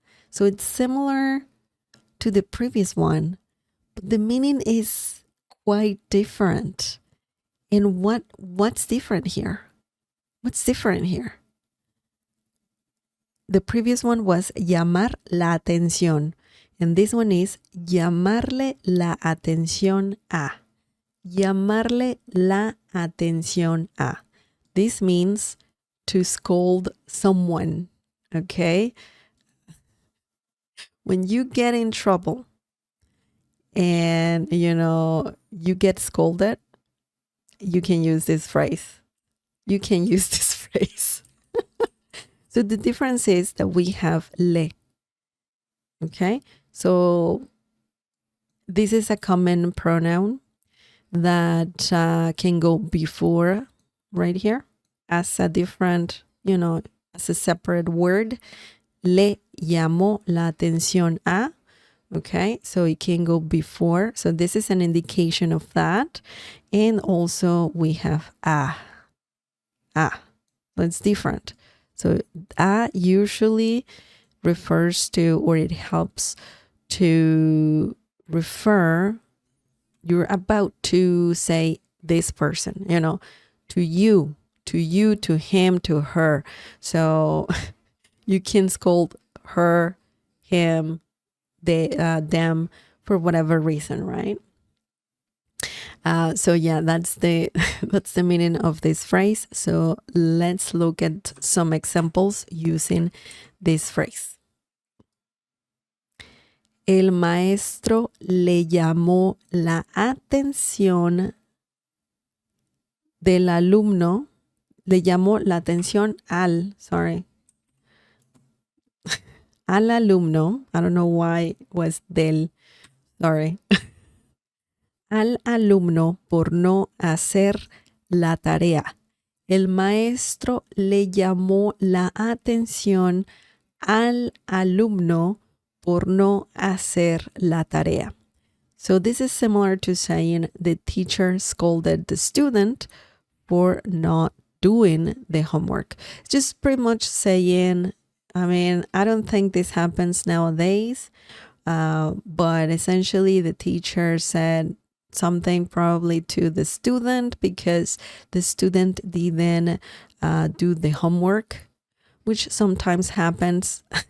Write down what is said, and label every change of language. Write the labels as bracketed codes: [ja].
[en] So it's similar to the previous one, but the meaning is quite different. And what's different here? What's different here? The previous one was [es] llamar la atención. [en] And this one is [es] llamarle la atención a. Llamarle la atención a. [en] This means to scold someone, okay? When you get in trouble and, you get scolded, you can use this phrase. You can use this phrase. So the difference is that we have le, okay? So this is a common pronoun that can go before right here as a different, as a separate word. [es] Le llamó la atención a, okay? [en] So it can go before. So this is an indication of that. And also we have a. That's different. So a usually refers to, or it helps to refer, you're about to say this person, to you, to him, to her. So you can scold her, him, them for whatever reason, right? So yeah, that's the meaning of this phrase. So let's look at some examples using this phrase. [es] El maestro le llamó la atención del alumno. Le llamó la atención al alumno. [en] I don't know why it was del. Sorry. [es] Al alumno por no hacer la tarea. El maestro le llamó la atención al alumno por no hacer la tarea. [en] So this is similar to saying the teacher scolded the student for not doing the homework. It's just pretty much saying, I don't think this happens nowadays, but essentially the teacher said something probably to the student because the student didn't do the homework, which sometimes happens.